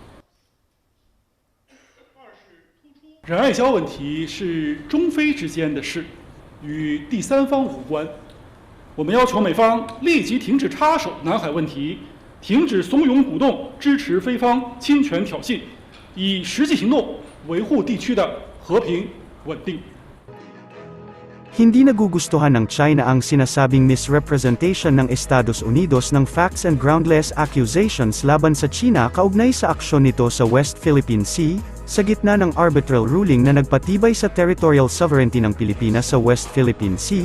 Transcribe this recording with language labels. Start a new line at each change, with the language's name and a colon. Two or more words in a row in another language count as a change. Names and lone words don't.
Chinese: 仁爱礁问题是中非之间的事，与第三方无关。我们要求美方立即停止插手南海问题，停止怂恿鼓动支持非方侵权挑衅，以实际行动维护地区的和平稳定。
Filipino: Hindi nagugustuhan ng China ang sinasabing misrepresentation ng Estados Unidos ng
English: facts and groundless accusations
Filipino: laban sa China kaugnay sa aksyon nito sa West Philippine Sea, sa gitna ng
English: arbitral ruling
Filipino: na nagpatibay sa
English: territorial sovereignty
Filipino: ng Pilipinas sa West Philippine Sea.